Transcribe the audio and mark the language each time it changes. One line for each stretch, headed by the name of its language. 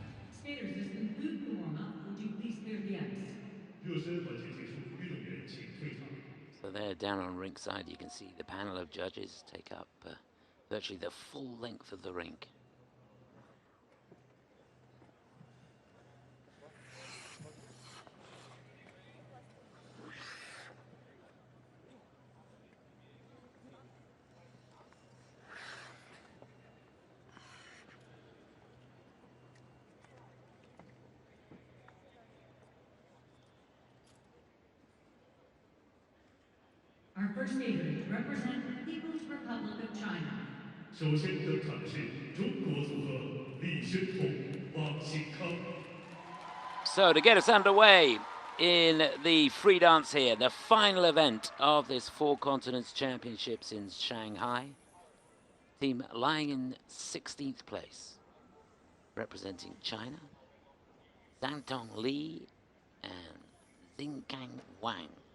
English: Skaters, this concludes the warm-up. Would you please clear the ice?
Chinese: 热身环节结束，运动员请退场。
English: So there, down on ringside, you can see the panel of judges take up virtually the full length of the rink. Our first skaters represent the People's Republic of China.
Chinese: 首先登场的是中国组合李宣彤、王新康。
English: So to get us underway in the free dance here, the final event of this Four Continents Championships in Shanghai. Team lying in 16th place, representing China, Zhangtong Li and Xinggang Wang.